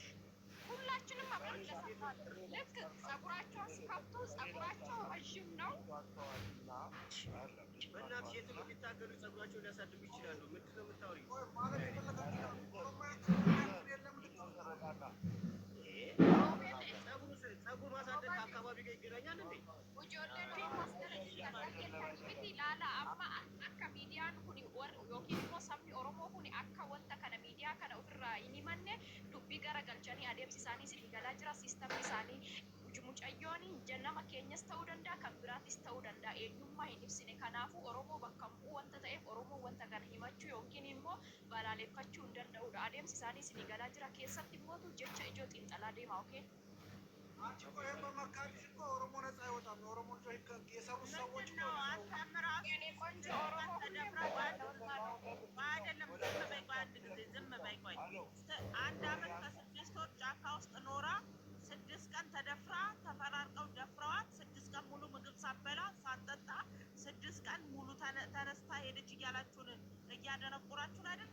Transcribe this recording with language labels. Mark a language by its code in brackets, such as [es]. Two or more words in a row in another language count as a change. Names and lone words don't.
[am] ሁላችንም አብረን ለሰማን ልክ ጸጉራቸው ሲከፍቱ ጸጉራቸው ረዥም ነው። በእናትሽ የትም ሊታገሉ ጸጉራቸው ሊያሳድጉ ይችላሉ። ምንድን ነው የምታወሪው? ጸጉር ማሳደግ ከአካባቢ ጋር ይገናኛል እንዴ? [om] akka miidiyaan kun yookiin immoo sabni Oromoo kun akka wanta kana miidiyaa kana ofirraa hin himanne dubbii garagalchanii adeemsi isaanii sitti galaa jira. Siistamni isaanii mucayyoon nama keenyas ta'uu danda'a kan biraatis ta'uu danda'a. Eenyummaa hin ibsine. Kanaafuu Oromoo bakka bu'u wanta ta'eef Oromoo wanta kana himachuu yookiin immoo balaaleffachuu hin danda'udha. Adeemsi isaanii sitti galaa jira. Keessatti immoo jecha ijoo xiinxalaa deema. [en] Okay? [am] አንቺ እኮ ይሄን በመካድሽ እኮ ኦሮሞ ነፃ አይወጣም። የኦሮሞ ልጆች የሰሩ ሰዎች እኮ የኔ ቆንጆ ኦሮሞ አይደለም። ዝም በይ ቆይ፣ አንድ ጊዜ ዝም በይ ቆይ። 1 ዓመት ከ6 ወር ጫካ ውስጥ ኖራ 6 ቀን ተደፍራ ተፈራርቀው ደፍረዋት 6 ቀን ሙሉ ምግብ ሳበላ ሳጠጣ 6 ቀን ሙሉ ተነስታ ሄደች እያላችሁን እያደነቁራችሁን አይደል?